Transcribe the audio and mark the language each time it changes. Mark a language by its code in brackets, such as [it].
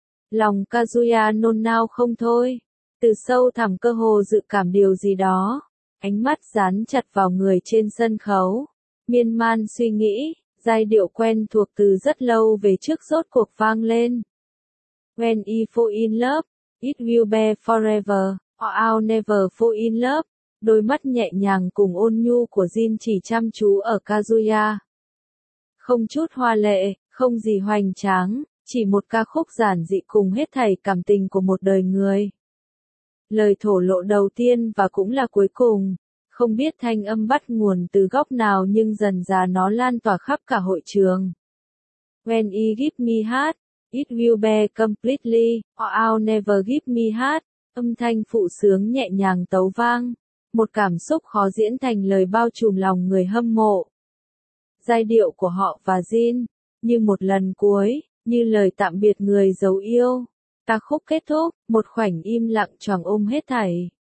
[vi] Lòng Kazuya nôn nao không thôi. Từ sâu thẳm cơ hồ dự cảm điều gì đó. Ánh mắt dán chặt vào người trên sân khấu. Miên man suy nghĩ, giai điệu quen thuộc từ rất lâu về trước rốt cuộc vang lên. [en] When I fall in love, it will be forever, or I'll never fall in love. [vi] Đôi mắt nhẹ nhàng cùng ôn nhu của Jin chỉ chăm chú ở Kazuya. Không chút hoa lệ, không gì hoành tráng, chỉ một ca khúc giản dị cùng hết thảy cảm tình của một đời người. Lời thổ lộ đầu tiên và cũng là cuối cùng. Không biết thanh âm bắt nguồn từ góc nào nhưng dần dà nó lan tỏa khắp cả hội trường. [en] When I give me heart, it will be completely, or I'll never give me heart. [vi] Âm thanh phụ sướng nhẹ nhàng tấu vang. Một cảm xúc khó diễn thành lời bao trùm lòng người hâm mộ. Giai điệu của họ và Jin, như một lần cuối, như lời tạm biệt người giấu yêu. Ca khúc kết thúc, một khoảnh im lặng choàng ôm hết thảy.